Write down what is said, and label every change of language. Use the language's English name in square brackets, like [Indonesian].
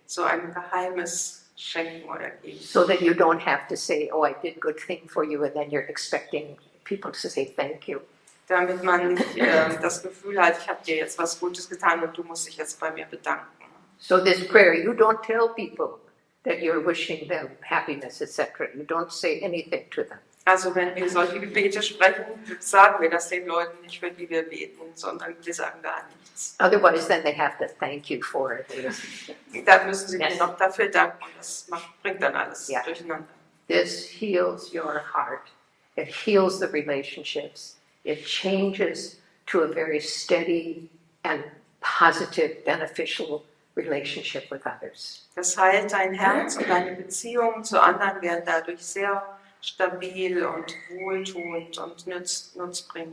[German] So ein geheimes Schenken oder Geben. [English] So that you don't have to say, oh, I did a good thing for you, and then you're expecting people to say thank you. [German] Damit man nicht das Gefühl hat, ich habe dir jetzt was Gutes getan und du musst dich jetzt bei mir bedanken. [English] So this prayer, you don't tell people that you're wishing them happiness, etc. You don't say anything to them. [German] Also wenn wir solche Gebete sprechen, sagen wir das den Leuten nicht, für die wir beten, sondern wir sagen gar nichts. [English] Otherwise, then they have to thank you for it. [German] Dann müssen sie mir [English] Yes. [German] noch dafür danken und das bringt dann alles Ja. durcheinander. [English] This heals your heart. It heals the relationships. It changes to a very steady and positive, beneficial relationship with others. [German] Das heilt dein Herz und deine Beziehungen zu anderen werden dadurch sehr stabil und wohltuend und nutzbringend.